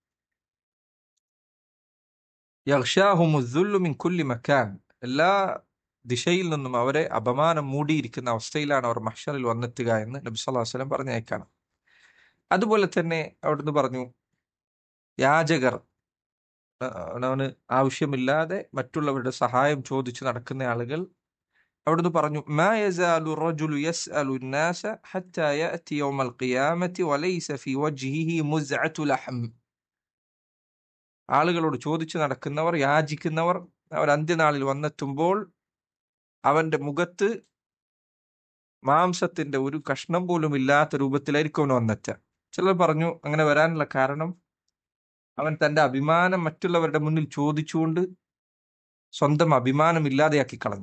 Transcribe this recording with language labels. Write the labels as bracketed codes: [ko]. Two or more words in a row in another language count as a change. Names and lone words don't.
[ar] يغشاهم الذل من كل مكان, [ml] എല്ലാ ദിശയിൽ നിന്നും അവരെ അപമാനം മൂടിയിരിക്കുന്ന അവസ്ഥയിലാണ് അവർ മഹ്ശറിൽ വന്നെത്തുക എന്ന് നബി [ar] صلى الله عليه وسلم [ml] പറഞ്ഞേക്കാണ്. അതുപോലെ തന്നെ അവിടുന്ന് പറഞ്ഞു, യാചകർ, അവന് ആവശ്യമില്ലാതെ മറ്റുള്ളവരുടെ സഹായം ചോദിച്ചു നടക്കുന്ന ആളുകൾ, അവിടുന്ന് പറഞ്ഞു, [ar] ما يزال الرجل يسأل الناس حتى يأتي يوم القيامة وليس في وجهه مزعة لحم. [ml] ആളുകളോട് ചോദിച്ചു നടക്കുന്നവർ, യാചിക്കുന്നവർ, അവർ അന്ത്യനാളിൽ വന്നെത്തുമ്പോൾ അവന്റെ മുഖത്ത് മാംസത്തിന്റെ ഒരു കഷ്ണം പോലും ഇല്ലാത്ത രൂപത്തിലായിരിക്കും അവൻ വന്നെത്തുക. ചിലർ പറഞ്ഞു അങ്ങനെ വരാനുള്ള കാരണം അവൻ തന്റെ അഭിമാനം മറ്റുള്ളവരുടെ മുന്നിൽ ചോദിച്ചുകൊണ്ട് സ്വന്തം അഭിമാനം ഇല്ലാതെയാക്കി കളഞ്ഞു.